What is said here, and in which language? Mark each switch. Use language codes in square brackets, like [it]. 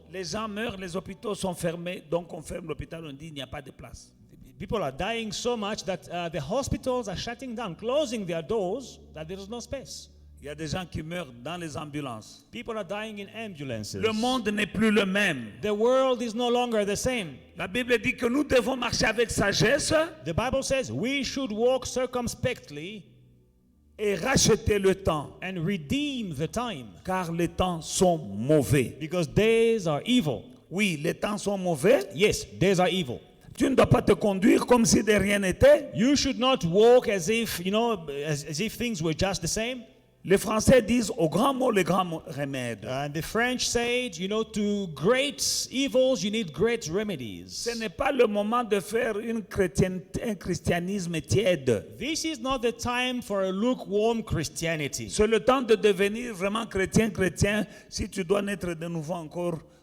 [fr] les gens meurent, les hôpitaux sont fermés. Donc on ferme l'hôpital, on dit il n'y a pas de place. [en] people are dying so much that the hospitals are shutting down, closing their doors, that there is no space. [fr] Il y a des gens qui meurent dans les ambulances. [en] People are dying in ambulances. [fr] Le monde n'est plus le même. [en] The world is no longer the same. [fr] La Bible dit que nous devons marcher avec sagesse [en] The Bible says we should walk circumspectly [fr] et racheter le temps, [en] and redeem the time, [fr] car les temps sont mauvais. [en] because days are evil. [fr] Oui, les temps sont mauvais. [en] Yes, days are evil. [fr] Tu ne dois pas te conduire comme si de rien n'était. [en] You should not walk as if, as if things were just the same. [fr] Les Français disent au grand mot, le grand remède. [en] And the French say, to great evils, you need great remedies. [fr] Ce n'est pas le moment de faire un christianisme tiède. [en] This is not the time for a lukewarm Christianity. [fr] C'est le temps de devenir vraiment chrétien si tu dois naître de nouveau encore.